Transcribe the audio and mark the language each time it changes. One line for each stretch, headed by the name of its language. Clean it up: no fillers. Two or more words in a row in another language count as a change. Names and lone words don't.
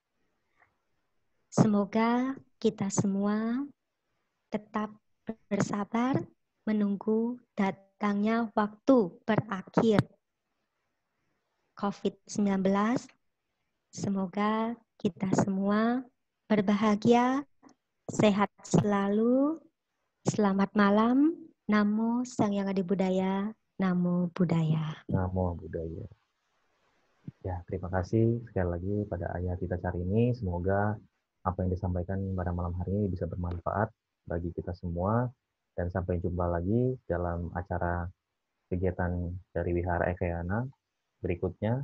Indonesian: Semoga kita semua tetap bersabar menunggu datangnya waktu berakhir COVID-19. Semoga kita semua berbahagia, sehat selalu. Selamat malam.
Pali: Namo Sang Hyang Adi Budaya. Namo Buddhaya. Namo Buddhaya.
Indonesian: Ya, terima kasih sekali lagi pada Ayah Tita Carini. Semoga apa yang disampaikan pada malam hari ini bisa bermanfaat bagi kita semua. Dan sampai jumpa lagi dalam acara kegiatan dari Wihara Ekayana berikutnya.